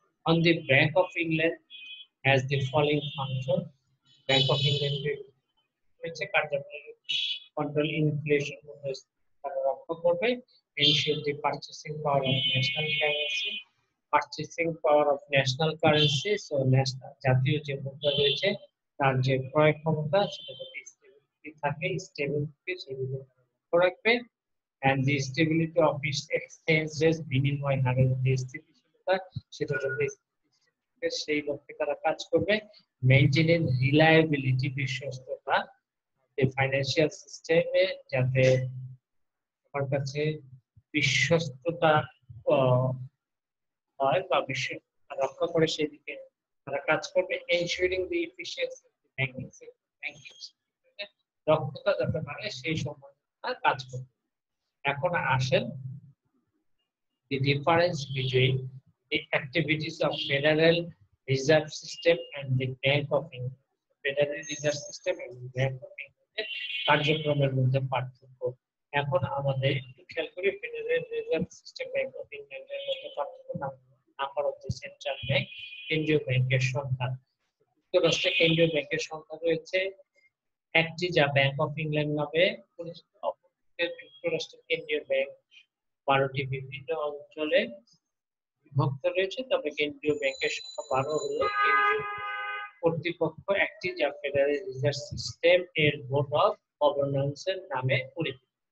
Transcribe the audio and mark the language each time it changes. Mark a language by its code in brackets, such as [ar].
[en] On the Bank of England has the following function. [bn] Bank of England হচ্ছে কার্যকরী control inflation তারা রক্ষা করবে, [en] ensure the purchasing power of national currency, [bn] purchasing power of national currency, so national জাতীয় যে মুদ্রা রয়েছে তার যে ক্রয় ক্ষমতা সেটা যদি স্টেবিলিটি থাকে, স্টেবিলিটি সেগুলো লক্ষ্য রাখবে। [en] and the stability of its exchange rate, [bn] বিনিময় হারের যে স্থিতিশীলতা সেটা যাতে সেই লক্ষ্যে তারা কাজ করবে। মেইনটেইনিং রিলায়েবিলিটি, বিশ্বস্ততা, ফাইন্যান্সিয়াল সিস্টেমে যাতে আমার কাছে বিশ্বস্ততা হয় বা বিশ্ব রক্ষা করে সেদিকে তারা কাজ করবে। [en] ensuring the efficiency of the banking sector, [bn] banking সেক্টরে দক্ষতা যাতে বাড়ে সেই সম্বন্ধে তারা কাজ করবে। এখন আসেন [en] the difference between the activities of Federal Reserve System and the Bank of England. [bn] Federal Reserve System এবং Bank of England এর কার্যক্রমের মধ্যে পার্থক্য। এখন আমাদের একটু খেয়াল করি federal reserve system, bank of ইংল্যান্ডের মধ্যে পার্থক্য। [en] number of the central bank, [bn] কেন্দ্রীয় ব্যাংকের সংখ্যা। যুক্তরাষ্ট্রে কেন্দ্রীয় ব্যাংকের সংখ্যা রয়েছে একটি, যা ব্যাংক অফ ইংল্যান্ড নামে পরিচিত। অপরদিকে যুক্তরাষ্ট্রের কেন্দ্রীয় ব্যাংক 12টি বিভিন্ন অঞ্চলে বিভক্ত রয়েছে, তবে কেন্দ্রীয় ব্যাংকের সংখ্যা 12 হলো কেন্দ্রীয় কর্তৃপক্ষ একটি, যা ফেডারেল রিজার্ভ সিস্টেম এর বোর্ড অফ গভর্নন্স এর নামে পরিচিত।